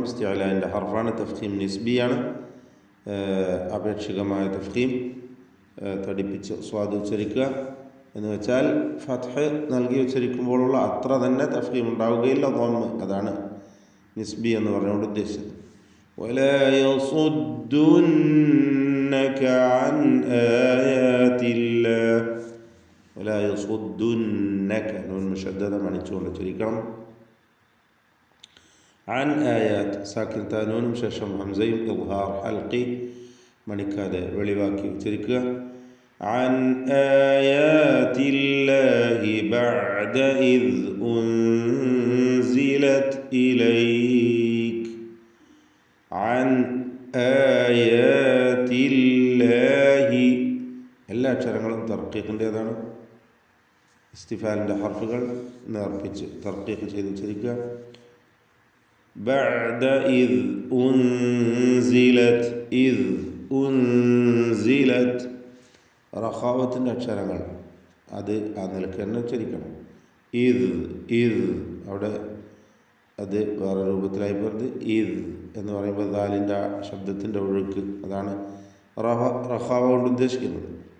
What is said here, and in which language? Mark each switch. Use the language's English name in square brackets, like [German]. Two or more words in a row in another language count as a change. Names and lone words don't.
[Malayalam] ഇസ്തിഅലാൻ്റെ ഹർഫാണ്. തഫ്ഖീം നിസ്ബിയാണ്, അപേക്ഷികമായ തഫ്ഖീം. തടിപ്പിച്ച് സ്വാദ് ഉച്ചരിക്കുക. എന്ന് വെച്ചാൽ ഫത്ഹ് നൽകി ഉച്ചരിക്കുമ്പോഴുള്ള അത്ര തന്നെ തഫ്ഖീം ഉണ്ടാവുകയില്ല. ദമ്മ് അതാണ് നിസ്ബി എന്ന് പറഞ്ഞുകൊണ്ട് ഉദ്ദേശിച്ചത്. [Arabic] ولا يصدنك عن آيات الله ولا يصدنك [Malayalam] നൂൻ മുശദ്ദദ മണിച്ചുകൊണ്ട് ചൊല്ലിക്കണം. [Arabic] عن آيات [Malayalam] സാക്കിൻ താ നൂനും ശേഷം ഹംസയും [Arabic] إظهار حلقي [Malayalam] മണിക്കാതെ വെളിവാക്കി ഉച്ചരിക്കുക. [Arabic] عن آيات الله بعد إذ أنزلت إليك عن آيات الله [Malayalam] എല്ലാ അക്ഷരങ്ങളും തർക്കീഖിൻ്റേതാണ്. ഇസ്തിഫാലിൻ്റെ ഹർഫുകൾ നേർപ്പിച്ച് തർക്കീഖ് ചെയ്ത് ഉച്ചരിക്കുക. [Arabic] بعد إذ أنزلت إذ أنزلت [Malayalam] റഖാവത്തിൻ്റെ അക്ഷരങ്ങൾ അത് ആ നിലക്ക് തന്നെ ഉച്ചരിക്കണം. ഇദ് ഇദ് അവിടെ അത് വേറെ രൂപത്തിലായി പറഞ്ഞത് ഇദ് എന്ന് പറയുമ്പോൾ ദാലിൻ്റെ ശബ്ദത്തിൻ്റെ ഒഴുക്ക്, അതാണ് റഖാവ കൊണ്ട് ഉദ്ദേശിക്കുന്നത്.